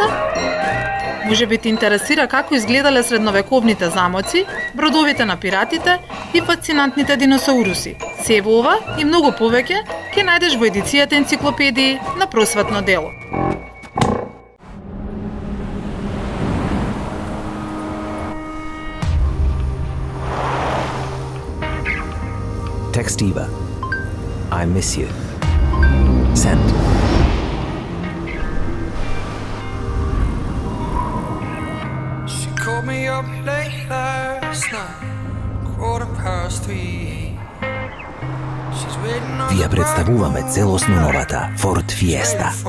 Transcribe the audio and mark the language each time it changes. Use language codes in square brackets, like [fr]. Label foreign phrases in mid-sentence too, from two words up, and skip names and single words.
[mk] Може би те интересира како изгледале средновековните замоци, бродовите на пиратите и фасцинантните диносауруси. Се во ова и многу повеќе ќе најдеш во едицијата енциклопедии на Просветно дело. [en] Text Eva. I miss you. Send. She called me up late last night, 3:15. [mk] Ви ја представуваме целосно новата Ford Fiesta.